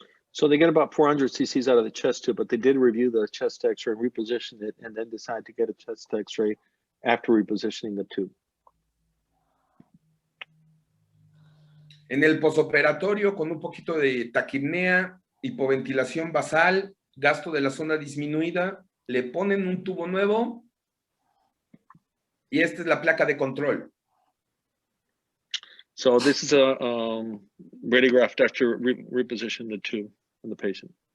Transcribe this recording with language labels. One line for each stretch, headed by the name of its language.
English: So they get about 400 cc's out of the chest tube, but they did review the chest X-ray and reposition it, and then decide to get a chest X-ray after repositioning the tube.
Spanish: En el posoperatorio, con un poquito de taquipnea, hipoventilación basal, gasto de la sonda disminuida, le ponen un tubo nuevo y esta es la placa de control.
English: So this is a radiograph after reposition the tube on the patient.